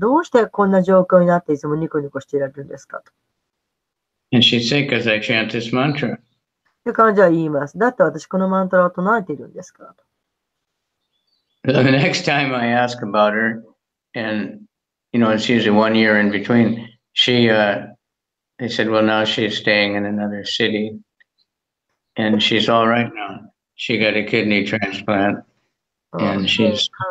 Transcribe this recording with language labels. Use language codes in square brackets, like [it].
[ja] どうしてこんな状況になっていつもニコニコしていられるんですかと。 [en] And she'd say, because I chant this mantra. [ja] で、彼女は言います。だって私このマントラを唱えているんですからと。 [en] The next time I ask about her, and it's usually 1 year in between, they said, well, now she's staying in another city, and she's all right now. She got a kidney transplant, and she's